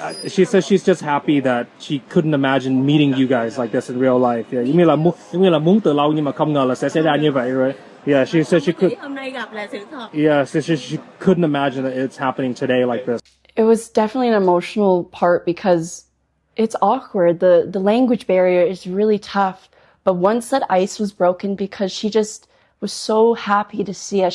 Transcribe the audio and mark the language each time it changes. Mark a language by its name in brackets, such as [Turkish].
[English] She says she's just happy that she couldn't imagine meeting you guys like this in real life. Yeah. [Vietnamese] Giống như là muốn từ lâu nhưng mà không ngờ là sẽ xảy ra như vậy, right? [English] Yeah, she said she could. [Vietnamese] Hôm nay gặp là sự thật. [English] Yeah, she couldn't imagine that it's happening today like this. It was definitely an emotional part because it's awkward. The language barrier is really tough. But once that ice was broken, because she just was so happy to see us.